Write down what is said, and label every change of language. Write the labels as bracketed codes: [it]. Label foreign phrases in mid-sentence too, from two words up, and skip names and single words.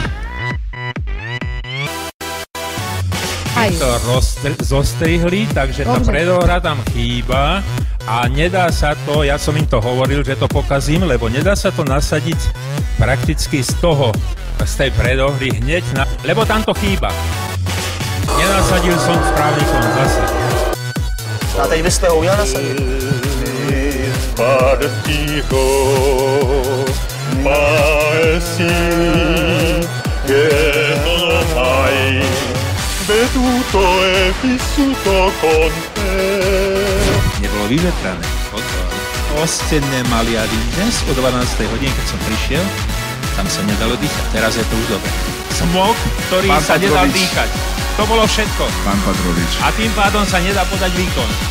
[sk] To zostrihli, takže tá predohra tam chýba a nedá sa to, ja som im to hovoril, že to pokazím, lebo nedá sa to nasadiť prakticky z tej predohry hneď na... Lebo tam to chýba. Nenasadil som správny kon zase. [cs] A teď byste ho uměl nasadit. Partijo, maesi, [it] che non mai veduto e vissuto con te. [sk] Nebolo vyvetrané. Ostenné maliary dnes o 12. hodine, keď som prišiel, tam sa nedalo dýchať. Teraz je to už dobre. Smog, ktorý sa nedal dýchať. To bolo všetko. Pán Patrovič. A tým pádom sa nedá podať výkon.